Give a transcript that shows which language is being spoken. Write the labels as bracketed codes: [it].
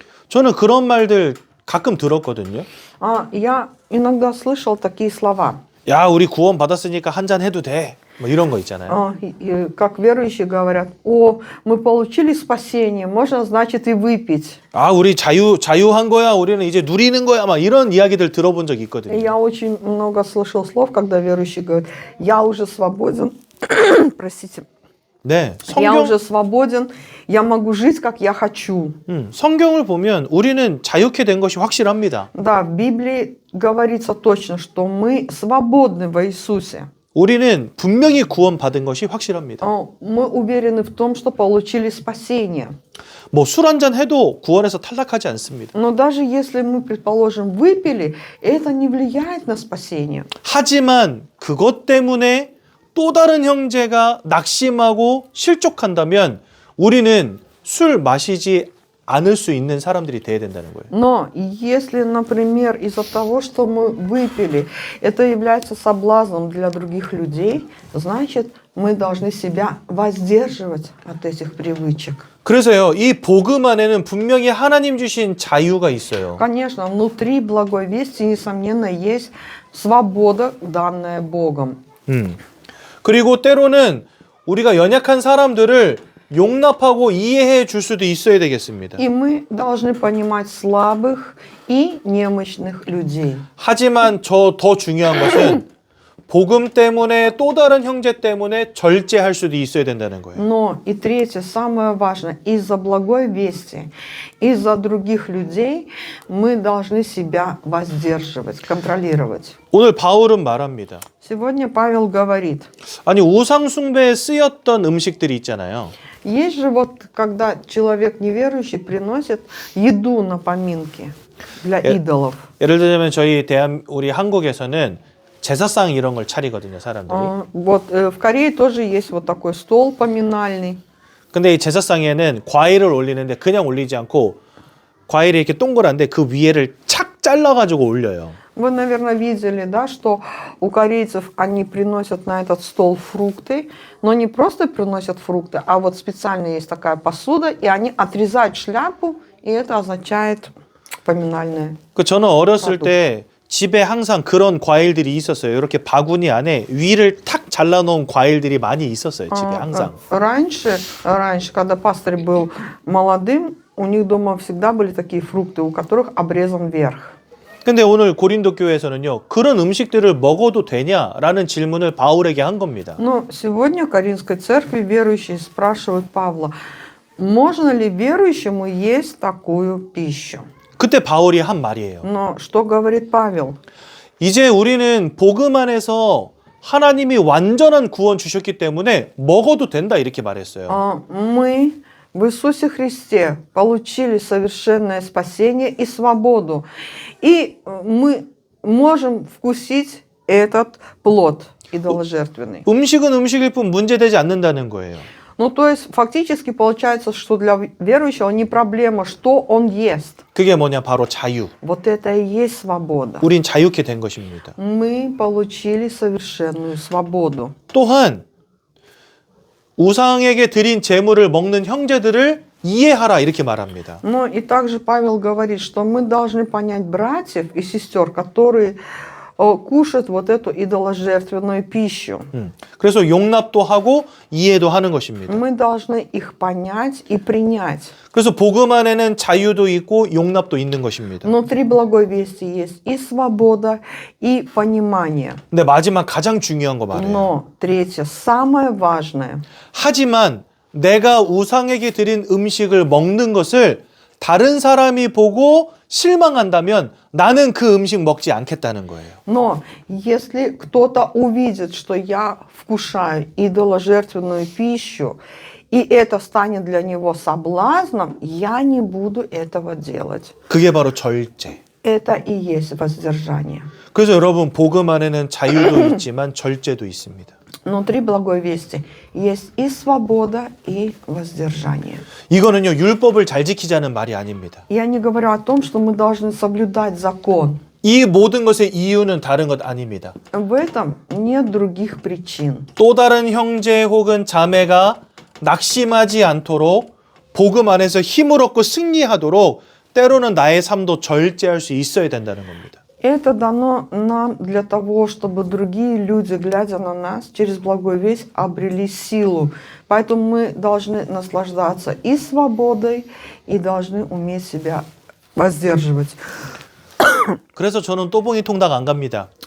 [ko] 저는 그런 말들 가끔 들었거든요. [ru] Я иногда слышал такие слова. [ko] 야, 우리 구원 받았으니까 한잔 해도 돼. 뭐 이런 거 있잖아요. [ru] Как верующие говорят, мы получили спасение, можно, значит, и выпить. [ko] 아, 우리 자유한 거야. 우리는 이제 누리는 거야. 막 이런 이야기들 들어본 적이 있거든요. [ru] Я очень много слышал слов, когда верующие говорят, я уже свободен, простите, [ko] 네, [ru] я уже свободен, я могу жить, как я хочу. [ko] 성경을 보면 우리는 자유케 된 것이 확실합니다. [ru] Да, в Библии говорится точно, что мы свободны во Иисусе. [ko] 우리는 분명히 구원받은 것이 확실합니다. [ru] Мы уверены в том, что получили спасение. [ko] 뭐 술 한잔 해도 구원에서 탈락하지 않습니다. [ru] Но даже если мы, предположим, выпили, это не влияет на спасение. [ko] 하지만 그것 때문에 또 다른 형제가 낙심하고 실족한다면 우리는 술 마시지 않을 수 있는 사람들이 돼야 된다는 거예요. [ru] Но если, например, из-за того, что мы выпили, это является соблазном для других людей, значит, мы должны себя воздерживать от этих привычек. [ko] 그래서요, 이 복음 안에는 분명히 하나님 주신 자유가 있어요. [ru] Конечно, внутри благой вести, несомненно, есть свобода, данная Богом. [ko] 그리고 때로는 우리가 연약한 사람들을 용납하고 이해해 줄 수도 있어야 되겠습니다. [ru] И мы должны понимать слабых и немощных людей. [ko] 하지만 더 중요한 것은 복음 때문에 또 다른 형제 때문에 절제할 수도 있어야 된다는 거예요. [ru] Но и третье, самое важное, из-за благой вести, из-за других людей мы должны себя воздерживать, контролировать. [ko] 오늘 바울은 말합니다. [ru] Сегодня Павел говорит, [ko] 아니 우상 숭배에 쓰였던 음식들이 있잖아요. [ru] есть же вот, когда человек неверующий приносит еду на поминки для идолов. [ko] 예를 들자면 우리 한국에서는 제사상 이런 걸 차리거든요, 사람들이. [ru] Вот в Корее тоже есть вот такой стол поминальный. [ko] 근데 이 제사상에는 과일을 올리는데 그냥 올리지 않고 과일이 이렇게 동그란데 그 위에를 착 잘라가지고 올려요. [ru] Вы, наверное, видели, да, что у корейцев они приносят на этот стол фрукты, но не просто приносят фрукты, а вот специально есть такая посуда, и они отрезают шляпу, и это означает поминальное. [ko] 저는 어렸을 때 집에 항상 그런 과일들이 있었어요. 이렇게 바구니 안에 위를 탁 잘라놓은 과일들이 많이 있었어요. 집에 항상. [ru] Раньше, когда пастырь был молодым, у них дома всегда были такие фрукты, у которых обрезан верх. [ko] 근데 오늘 고린도 교회에서는요. 그런 음식들을 먹어도 되냐라는 질문을 바울에게 한 겁니다. [ru] Но сегодня в Каринской церкви верующие спрашивают Павла, можно ли верующему есть такую пищу? [ko] 그때 바울이 한 말이에요. [ru] Но что говорит Павел? [ko] 이제 우리는 복음 안에서 하나님이 완전한 구원 주셨기 때문에 먹어도 된다 이렇게 말했어요. [ru] Мы в Иисусе Христе получили совершенное спасение и свободу. И мы можем вкусить этот плод идоложертвенный. [ko] 음식은 음식일 뿐 문제되지 않는다는 거예요. [ru] Ну, то есть, фактически получается, что для верующего не проблема, что он ест. [ko] 그게 뭐냐? 바로 자유. [ru] Вот это и есть свобода. [ko] 우린 자유케 된 것입니다. [ru] Мы получили совершенную свободу. [ko] 또한 우상에게 드린 제물을 먹는 형제들을 이해하라 이렇게 말합니다. [ru] Но и также Павел говорит, что мы должны понять братьев и сестер, которые кушают вот эту идоложертвенную пищу. [ko] 그래서 용납도 하고 이해도 하는 것입니다. [ru] Мы должны их понять и принять. [ko] 그래서 복음 안에는 자유도 있고 용납도 있는 것입니다. [ru] Внутри благой вести есть и свобода, и понимание. [ko] 근데 마지막 가장 중요한 거 말이에요. [ru] Но третье, самое важное. [ko] 하지만 내가 우상에게 드린 음식을 먹는 것을 다른 사람이 보고 실망한다면 나는 그 음식 먹지 않겠다는 거예요. [ru] Но если кто-то увидит, что я вкушаю идоложертвенную пищу, и это станет для него соблазном, я не буду этого делать. [ko] 그게 바로 절제. [ru] это и есть воздержание. [ko] 그래서 여러분 복음 안에는 자유도 있지만 절제도 있습니다. [ru] Внутри благой вести есть и свобода, и воздержание. [ko] 이거는요 율법을 잘 지키자는 말이 아닙니다. [ru] Я не говорю о том, что мы должны соблюдать закон. [ko] 이 모든 것의 이유는 다른 것 아닙니다. [ru] В этом нет других причин. [ko] 또 다른 형제 혹은 자매가 낙심하지 않도록 복음 안에서 힘을 얻고 승리하도록 때로는 나의 삶도 절제할 수 있어야 된다는 겁니다. [ru] Это дано нам для того, чтобы другие люди, глядя на нас, через благую весть обрели силу. Поэтому мы должны наслаждаться и свободой, и должны уметь себя воздерживать. [ko] 그래서 저는 또봉이 통닭 안 갑니다.